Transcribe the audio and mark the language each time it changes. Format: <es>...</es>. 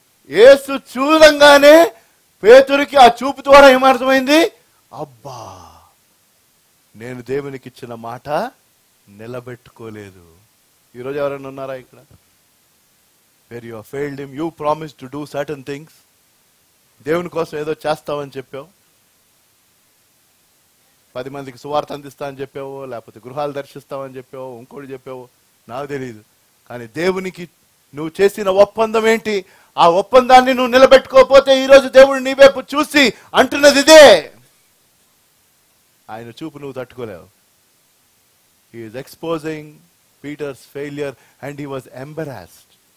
<te>యేసు చూడంగానే పేతురికి ఆ చూపు ద్వారా ఏమర్థమైంది? అబ్బా, నేను దేవునికి ఇచ్చిన మాట నిలబెట్టుకోలేదు. ఈరోజు ఎవరైనా ఉన్నారా ఇక్కడ?</te> <en>where you have failed him? You promised to do certain things.</en> <te>దేవుని కోసం ఏదో చేస్తావని చెప్పావు, 10 మందికి సువార్త అందిస్తా అని చెప్పావు, లేకపోతే గృహాలు దర్శిస్తావని చెప్పావు, ఇంకోటి చెప్పావు, నాకు తెలియదు. కానీ దేవునికి నువ్వు చేసిన ఒప్పందం ఏంటి? ఆ ఒప్పందాన్ని నువ్వు నిలబెట్టుకోకపోతే ఈరోజు దేవుడు నీ వైపు చూసి అంటున్నది ఇదే. ఆయన చూపు నువ్వు తట్టుకోలేవు.</te> <en>He is exposing Peter's failure and he was embarrassed.</en>